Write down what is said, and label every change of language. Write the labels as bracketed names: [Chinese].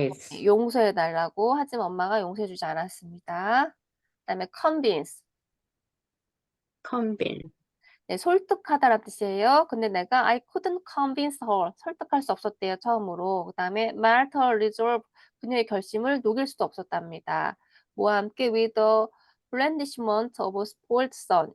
[Korean] 네, 용서해 달라고 하지만 엄마가 용서해 주지 않았습니다. 그다음에 convince. 네, 설득하다라는 뜻이에요. 근데 내가 [English] I couldn't convince her. [Korean] 설득할 수 없었대요, 처음으로. 그다음에 [English] melt her resolve. [Korean] 그녀의 결심을 녹일 수도 없었답니다. 뭐와 함께 [English] with the blandishment of a spoiled son.